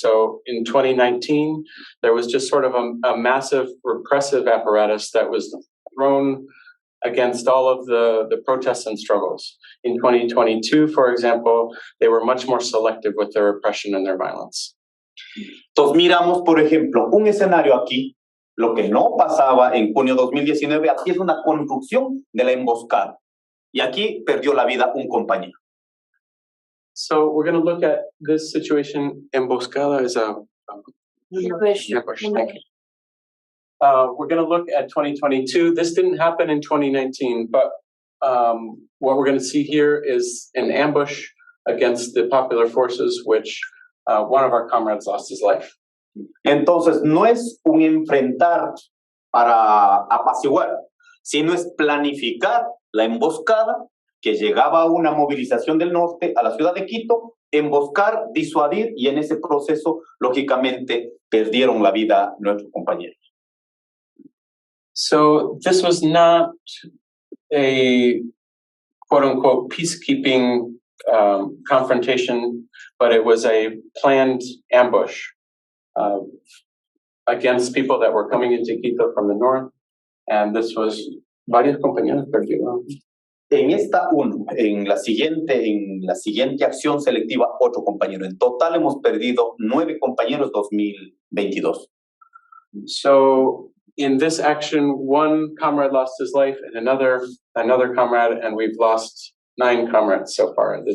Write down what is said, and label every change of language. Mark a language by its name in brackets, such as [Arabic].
[English] So in 2019, there was just sort of a massive repressive apparatus that was thrown against all of the protests and struggles. In 2022, for example, they were much more selective with their repression and their violence. [Spanish] Entonces miramos, por ejemplo, un escenario aquí, lo que no pasaba en junio 2019, aquí es una construcción de la emboscada. Y aquí perdió la vida un compañero. [English] So we're going to look at this situation. Emboscada is a ambush. Thank you. We're going to look at 2022. This didn't happen in 2019, but what we're going to see here is an ambush against the popular forces, which one of our comrades lost his life. [Spanish] Entonces, no es un enfrentar para apaciguar, sino es planificar la emboscada que llegaba a una movilización del norte a la ciudad de Quito, emboscar, disuadir, y en ese proceso, lógicamente, perdieron la vida nuestros compañeros. [English] So this was not a quote-unquote peacekeeping confrontation, but it was a planned ambush against people that were coming into Quito from the north. And this was [Spanish] varios compañeros perdidos. En la siguiente acción selectiva, 8 compañeros. En total hemos perdido 9 compañeros 2022. [English] So in this action, one comrade lost his life and another comrade, and we've lost 9 comrades so far.